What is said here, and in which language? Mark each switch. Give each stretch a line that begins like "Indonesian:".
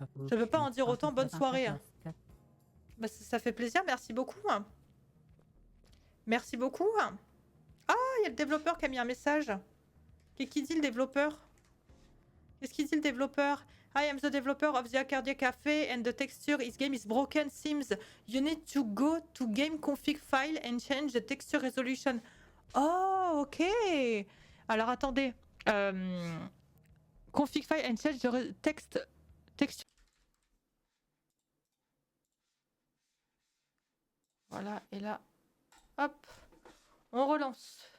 French: Je veux pas en dire autant, bonne soirée. Bah, ça fait plaisir, merci beaucoup. Merci beaucoup. Ah, il y a le développeur qui a mis un message. Qu'est-ce qu'il dit le développeur? Qu'est-ce qu'il dit le développeur?
English: I am the developer of the Arcadia Cafe and the texture is game is broken. Seems you need to go to game config file and change the texture resolution. Oh, ok.
French: Alors attendez.
English: Config file and change the texture.
French: Voilà, et là, hop, on relance.